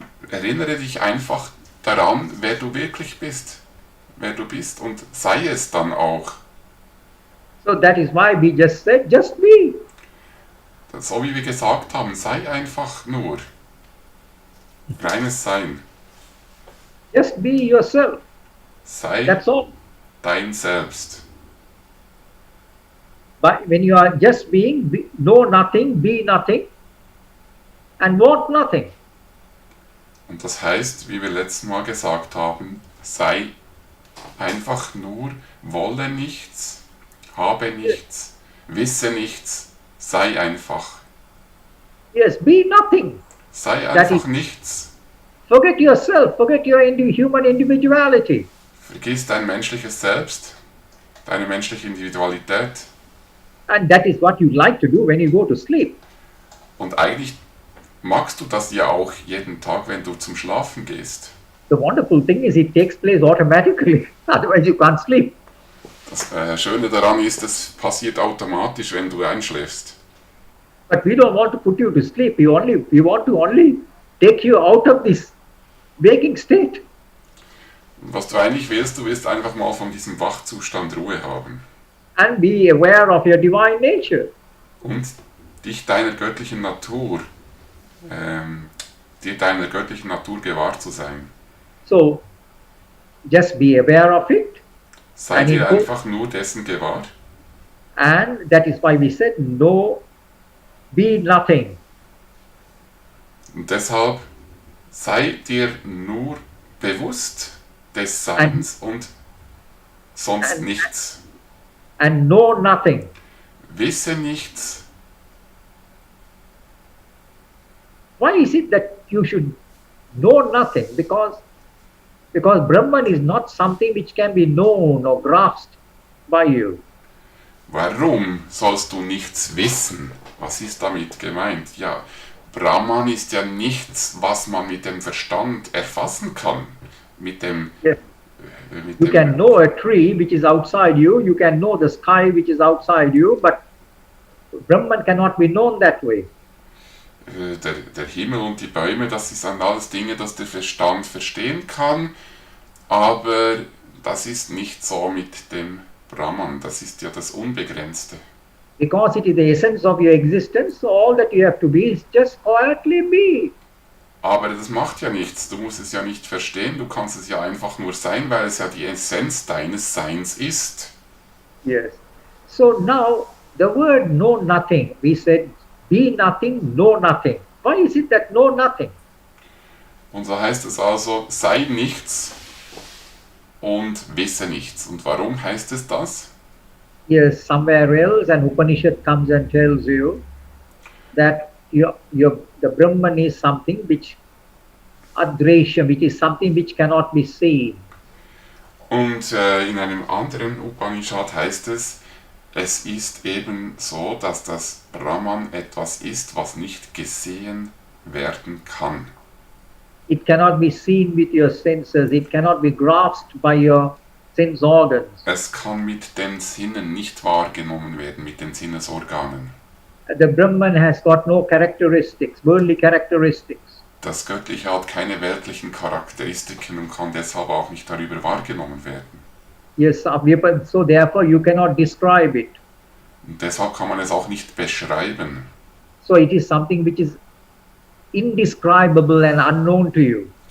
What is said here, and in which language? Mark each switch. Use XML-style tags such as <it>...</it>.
<de>Erinnere dich einfach daran, wer du wirklich bist. Wer du bist und sei es dann auch.</de> <en>So that is why we just said, just be.</en> <de>So wie wir gesagt haben, sei einfach nur. Reines Sein.</de> <en>Just be yourself.</en> <de>Sei</de> <en>That's all.</en> <de>dein Selbst.</de> <en>But when you are just being, know nothing, be nothing, and want nothing.</en> <de>Und das heißt, wie wir letztes Mal gesagt haben, sei einfach nur, wolle nichts, habe nichts, wisse nichts, sei einfach.</de> <en>Yes, be nothing.</en> <de>Sei einfach nichts.</de> <en>Forget yourself, forget your human individuality.</en> <de>Vergiss dein menschliches Selbst, deine menschliche Individualität.</de> <en>And that is what you like to do when you go to sleep.</en> <de>Und eigentlich magst du das ja auch jeden Tag, wenn du zum Schlafen gehst.</de> <en>The wonderful thing is it takes place automatically, otherwise you can't sleep.</en> <de>Das Schöne daran ist, es passiert automatisch, wenn du einschläfst.</de> <en>But we don't want to put you to sleep. We want to only take you out of this waking state.</en> <de>Was du eigentlich willst, du willst einfach mal von diesem Wachzustand Ruhe haben.</de> <en>And be aware of your divine nature.</en> <de>Und dich deiner göttlichen Natur, dir deiner göttlichen Natur gewahr zu sein.</de> <en>So, just be aware of it.</en> <de>Sei dir einfach nur dessen gewahr.</de> <en>And that is why we said, no, be nothing.</en> <de>Und deshalb sei dir nur bewusst des Seins und sonst nichts.</de> <en>And know nothing.</en> <de>Wisse nichts.</de> <en>Why is it that you should know nothing? Because Brahman is not something which can be known or grasped by you.</en> <de>Warum sollst du nichts wissen? Was ist damit gemeint? Ja, Brahman ist ja nichts, was man mit dem Verstand erfassen kann. Mit dem...</de> <en>Yes. You can know a tree which is outside you, you can know the sky which is outside you, but Brahman cannot be known that way.</en> <de>Der Himmel und die Bäume, das sind alles Dinge, das der Verstand verstehen kann, aber das ist nicht so mit dem Brahman, das ist ja das Unbegrenzte.</de> <en>Because it is the essence of your existence, so all that you have to be is just quietly be.</en> <de>Aber das macht ja nichts, du musst es ja nicht verstehen, du kannst es ja einfach nur sein, weil es ja die Essenz deines Seins ist.</de> <en>Yes. So now, the word know nothing, we said, be nothing, know nothing. Why is it that know nothing?</en> <de>Und so heißt es also, sei nichts und wisse nichts. Und warum heißt es das?</de> <en>Yes, somewhere else an Upanishad comes and tells you that the Brahman is something which adresham, which is something which cannot be seen.</en> <de>Und in einem anderen Upanishad heißt es, es ist eben so, dass das Brahman etwas ist, was nicht gesehen werden kann.</de> <en>It cannot be seen with your senses. It cannot be grasped by your sense organs.</en> <de>Es kann mit den Sinnen nicht wahrgenommen werden, mit den Sinnesorganen.</de> <en>The Brahman has got no characteristics, worldly characteristics.</en> <de>Das Göttliche hat keine weltlichen Charakteristiken und kann deshalb auch nicht darüber wahrgenommen werden.</de> <en>Yes, so therefore you cannot describe it.</en> <de>Und deshalb kann man es auch nicht beschreiben.</de> <en>So it is something which is indescribable and unknown to you.</en>